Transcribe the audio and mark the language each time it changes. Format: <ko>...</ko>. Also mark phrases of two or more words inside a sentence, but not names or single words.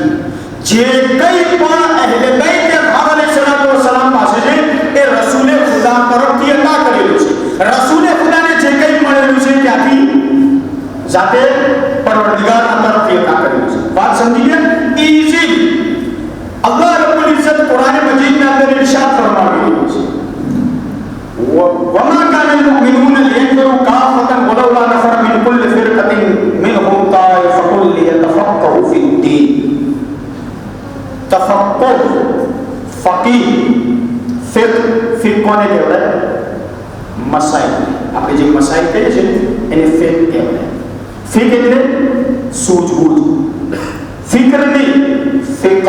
<gu>જે કંઈ પણ અહલે બૈત અતહાર</gu> <ar>عليه الصلاة والسلام</ar> <gu>પાસે છે એ રસૂલે ખુદા તરફથી અતા કરેલું છે. રસૂલે ખુદાને જે કંઈ મળેલું છે ત્યાંથી જાતે પરવરદિગારના તરફથી અતા કરેલું છે. વાત સમજી ગયા? ઈઝી. અલ્લાહ રબ્બુલ ઇઝ્ઝત કુરાન મજીદના અંદર ઇરશાદ ફરમાવેલું છે</gu> <ar>وما كان المؤمنون لينفروا كافة ولولا نفر من كل فرقة منهم طائفة ليتفقهوا في الدين.</ar> <gu>તફક્કુહ, ફકીહ, ફિક્હ. ફિક્હ કોને કહેવાય? મસાઇલ. આપણે જે મસાઇલ કહીએ છીએ એને ફિક્હ કહેવાય. ફિક્હ એટલે સૂઝબૂઝ. ફિક્ર નહીં, ફિક્હ.</gu>